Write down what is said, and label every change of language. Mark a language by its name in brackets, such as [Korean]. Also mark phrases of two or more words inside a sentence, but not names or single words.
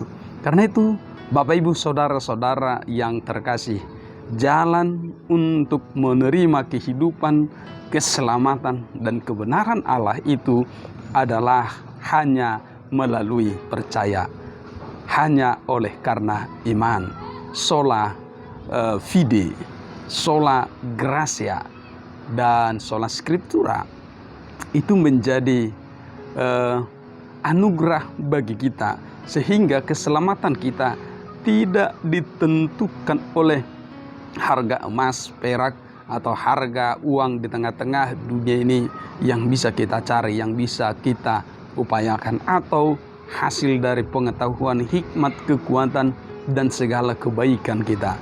[Indonesian] Karena itu Bapak Ibu Saudara-saudara yang terkasih, jalan untuk menerima kehidupan, keselamatan, dan kebenaran Allah itu adalah hanya melalui percaya, hanya oleh karena iman. [Latin] Sola fide, sola gratia, [Indonesian] dan [Latin] sola scriptura [Indonesian] itu menjadi anugerah bagi kita, sehingga keselamatan kita tidak ditentukan oleh harga emas, perak, atau harga uang di tengah-tengah dunia ini yang bisa kita cari, yang bisa kita upayakan, atau hasil dari pengetahuan, hikmat, kekuatan, dan segala kebaikan kita.